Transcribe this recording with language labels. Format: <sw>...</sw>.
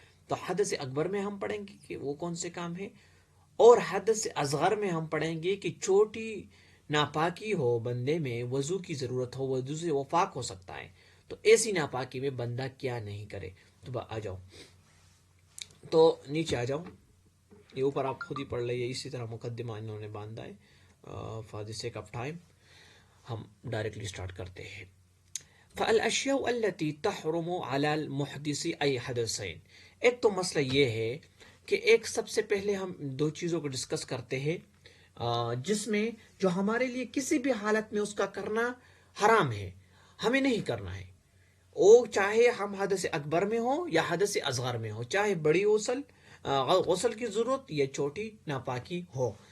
<ur>تو حدث اکبر میں ہم پڑھیں گے کہ وہ کون سے کام ہیں، اور حدث اصغر میں ہم پڑھیں گے کہ چھوٹی ناپاکی ہو بندے میں، وضو کی ضرورت ہو، وضو سے وہ پاک ہو سکتا ہے، تو ایسی ناپاکی میں بندہ کیا نہیں کرے. تو آ جاؤ، تو نیچے آ جاؤ، یہ اوپر آپ خود ہی پڑھ لئیے. اسی طرح مقدمہ انہوں نے باندھا ہے.</ur> <en>for the sake of time</en> <ur>ہم ڈائریکٹلی اسٹارٹ کرتے ہیں.</ur> <ar>فالاشیاء التي تحرم على المحدث ای حدثین.</ar> <ur>ایک تو مسئلہ یہ ہے کہ ایک سب سے پہلے ہم دو چیزوں کو ڈسکس کرتے ہیں جس میں جو ہمارے لیے کسی بھی حالت میں اس کا کرنا حرام ہے، ہمیں نہیں کرنا ہے. وہ چاہے ہم حدث اکبر میں ہو یا حدث اصغر میں ہو، چاہے بڑی غسل کی ضرورت یا چھوٹی ناپاکی ہو.</ur>